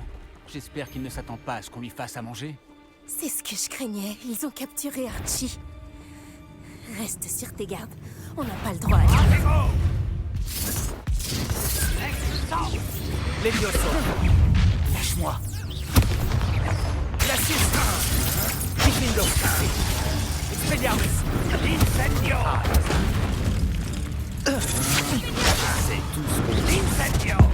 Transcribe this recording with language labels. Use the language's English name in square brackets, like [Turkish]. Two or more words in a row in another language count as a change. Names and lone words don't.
[French] J'espère qu'il ne s'attend pas à ce qu'on lui fasse à manger. C'est ce que je craignais. Ils ont capturé Archie. Reste sur tes gardes. On n'a pas le droit à dire. Levioso. Lâche-moi. Glacis. Diffindo. Expelliarmus. Incendio. C'est tout ce qu'on dit. Incendio.